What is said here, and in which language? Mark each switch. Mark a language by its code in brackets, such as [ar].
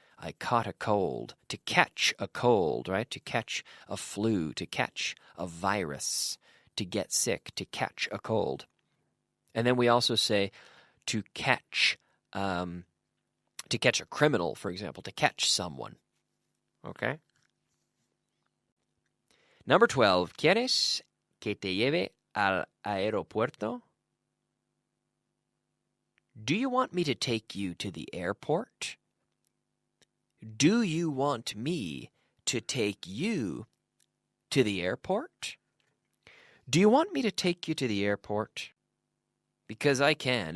[en] I caught a cold. To catch a cold, right? To catch a flu, to catch a virus, to get sick, to catch a cold. And then we also say to catch a criminal, for example, to catch someone. Okay? Number 12. [es] ¿Quieres que te lleve al aeropuerto? [en] Do you want me to take you to the airport? Do you want me to take you to the airport? Do you want me to take you to the airport? Because I can.